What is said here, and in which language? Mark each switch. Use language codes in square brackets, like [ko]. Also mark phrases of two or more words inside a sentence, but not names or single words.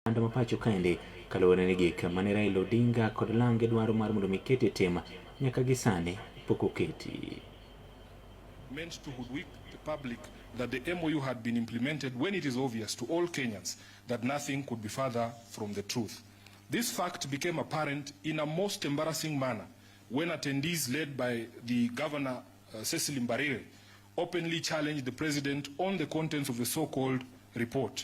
[luo] anda mapacho kaende kaluwore ni gik mane Raila Odinga kod Lange dwaro mar mondo mikete tema nyaka gisane pok oketi. [en] Meant to hoodwink the public that the MOU had been implemented when it is obvious to all Kenyans that nothing could be further from the truth. This fact became apparent in a most embarrassing manner when attendees led by the Governor Cecily Mbarire openly challenged the President on the contents of the so-called report.